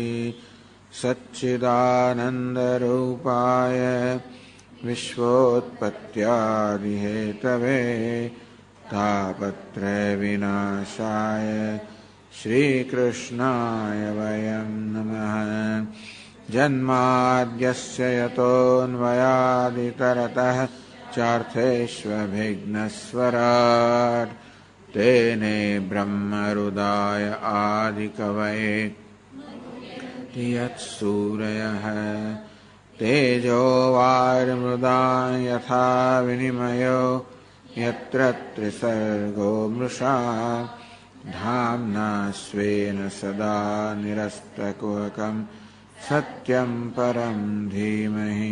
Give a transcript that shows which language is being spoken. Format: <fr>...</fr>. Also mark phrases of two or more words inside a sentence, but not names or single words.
<sa>સચ્ચિદાનંદરૂપાય વિશ્વોત્પત્યાદિહેતવે તાપત્રય વિનાશાય શ્રીકૃષ્ણાય વયં નમઃ. જન્માદ્યસ્ય યતોન્વયાદિતરતઃ ચાર્થેષ્વभिघ्नस्वराट् तेने ब्रह्महृदाय आदिकवये यत्सूरयः तेजो वारिमृदां यथा विनिमयो यत्र त्रिसर्गो मृषा धाम्ना स्वेन सदा निरस्तकुहकं सत्यं परं धीमहि.</sa>